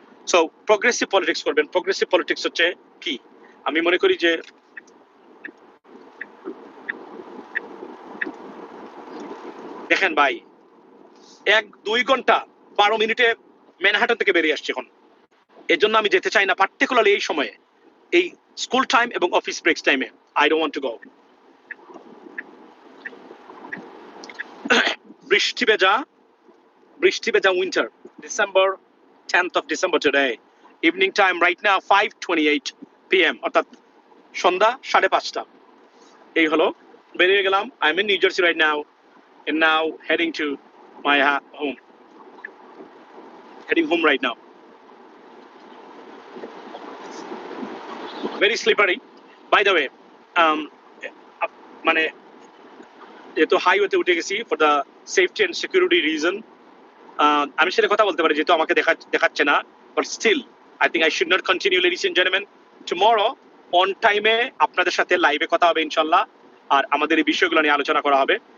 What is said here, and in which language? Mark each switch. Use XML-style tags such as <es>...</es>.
<bn>So progressive politics করবেন। Progressive politics হচ্ছে কি, আমি মনে করি যে দেখেন ভাই, 1-2 ঘন্টা 12 মিনিটে ম্যানহাটন থেকে বেরিয়ে আসছে এখন। এর জন্য আমি যেতে চাই না, পার্টিকুলারলি এই সময়ে, এই স্কুল টাইম এবং অফিস ব্রেকস টাইমে।</bn> <en>I don't want to go.</en> <bn>বৃষ্টি ভেজা</bn> <en>Winter, December 10th of December today, evening time right now 5:28 p.m.</en> <bn>অর্থাৎ সন্ধ্যা 5:30। এই হলো, বেরিয়ে গেলাম।</bn> <en>I am in New Jersey right now, and now heading to my home, heading home right now. Very slippery, by the way.</en> <bn>মানে যেহেতু হাইওয়েতে উঠে গেছি</bn> <en>for the safety and security reason,</en> <bn>আমি সেটা কথা বলতে পারি, যেহেতু আমাকে দেখাচ্ছে না,</bn> <en>But still I think I should not continue. Ladies and gentleman,</en> <bn>tomorrow on টাইমে আপনাদের সাথে লাইভে কথা হবে ইনশাল্লাহ, আর আমাদের এই বিষয়গুলো নিয়ে আলোচনা করা হবে।</bn>